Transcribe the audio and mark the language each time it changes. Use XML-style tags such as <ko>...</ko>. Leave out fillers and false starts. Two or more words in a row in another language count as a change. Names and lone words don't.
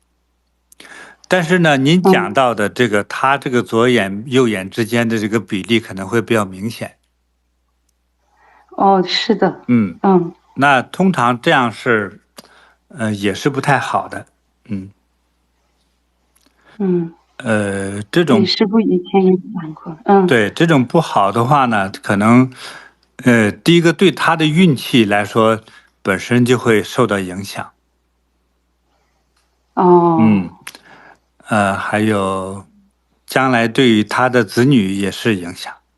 <zh>但是呢，您講到的這個，他這個左眼右眼之間的這個比例可能會比較明顯。哦，是的。那通常這樣是，也是不太好的。這種師父以前也講過。對，這種不好的話呢，可能，第一個對他的運氣來說，本身就會受到影響。還有，將來對於他的子女也是影響。</zh>